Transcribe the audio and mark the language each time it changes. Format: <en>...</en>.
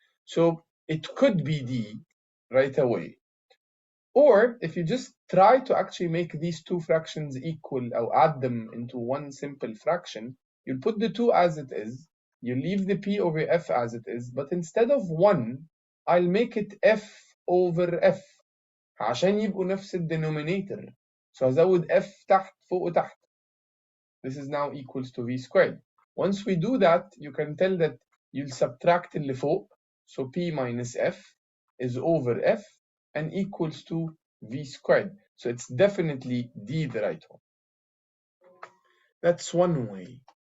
<en>So it could be D right away. Or if you just try to actually make these two fractions equal or add them into one simple fraction, you'll put the 2 as it is, you leave the P over F as it is, but instead of 1, I'll make it F over F</en> <ar>عشان يبقوا نفس</ar> <en>denominator.</en> <ar>So هزود F تحت فوق وتحت.</ar> <en>This is now equals to V squared. Once we do that, you can tell that you'll subtract</en> <ar>اللي فوق.</ar> <en>So P minus F is over F and equals to V squared. So it's definitely D the right one. That's one way.</en>